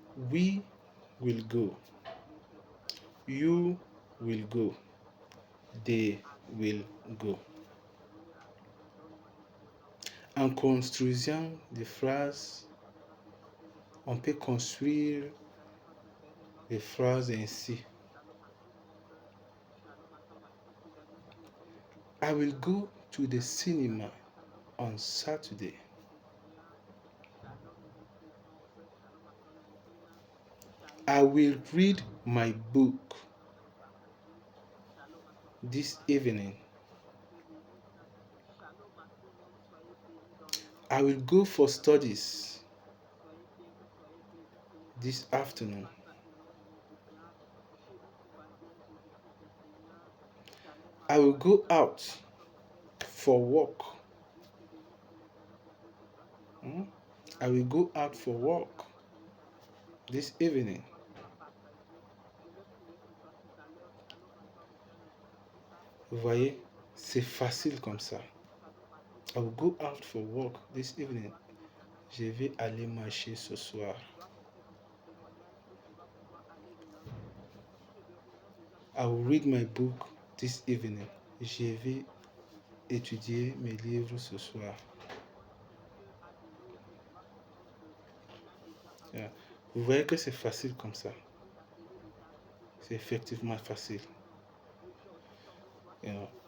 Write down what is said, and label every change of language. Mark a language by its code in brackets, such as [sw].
[en] We will go. You will go. They will go. [fr] En construisant des phrases, on peut construire des phrases ainsi. [en] I will go to the cinema on Saturday. I will read my book this evening. I will go for studies this afternoon. I will go out for walk I will go out for work this evening. [fr] Vous voyez, c'est facile comme ça. [en] I will go out for work this evening. [fr] Je vais aller marcher ce soir. [en] I will read my book this evening. [fr] Je vais étudier mes livres ce soir. Yeah. Vous voyez que c'est facile comme ça. C'est effectivement facile. Yeah.